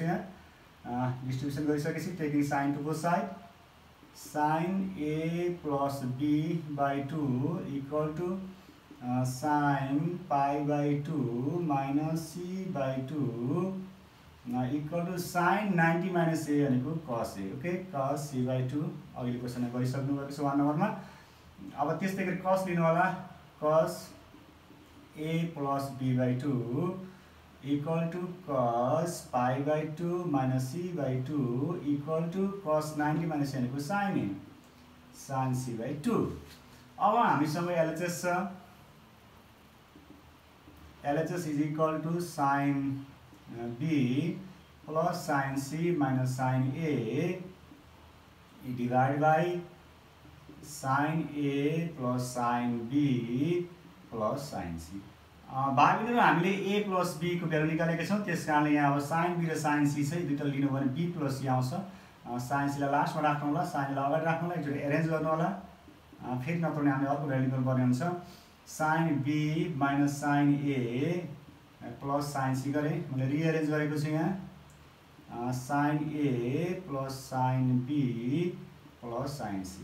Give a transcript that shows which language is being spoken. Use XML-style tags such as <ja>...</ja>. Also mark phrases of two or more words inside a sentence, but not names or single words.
<en>यहाँ डिस्ट्रिब्युसन गरिसकेपछि taking sine to both side, sine a plus b by two equal to sine pi by two minus c by two equal to sine 90 minus a भनेको cos a.</en> <ne>ओके,</ne> <en>cos c by two</en> <ne>अघिल्लो क्वेसनमा गरिसक्नु भएको छ 1 नम्बरमा। अब त्यस्तै गरी कस लिनु होला,</ne> <en>cos a plus b by two equal to cos pi by two minus c by two equal to cos 90 minus c भनेको sine a sine c by two.</en> <ne>अब हामीसँग एलएचएस छ।</ne> <en>LHS is equal to sine b plus sine c minus sine a divide by sine a plus sine b plus sine c.</en> <ne>भाइ बहिनीहरू, हामीले</ne> <en>a plus b</en> <ne>को भ्यालु निकालेका छौँ, त्यस कारणले यहाँ अब</ne> <en>sine b</en> <ne>र</ne> <en>sine c</en> <ne>चाहिँ दुईवटा लिनु भने</ne> <en>b plus c</en> <ne>आउँछ।</ne> <en>sine c</en> <ne>लाई लास्टमा राख्नु होला, साइन लाई अगाडि राख्नु होला, एकचोटि एरेन्ज गर्नु होला। फेरि नत्र भने हामीले अर्को भ्यालु निकाल्नुपर्ने हुन्छ।</ne> <en>sine b minus sine a plus sine c</en> <ne>गरेँ, मैले रिएरेन्ज गरेको छु यहाँ</ne> <en>sine a plus sine b plus sine c.</en>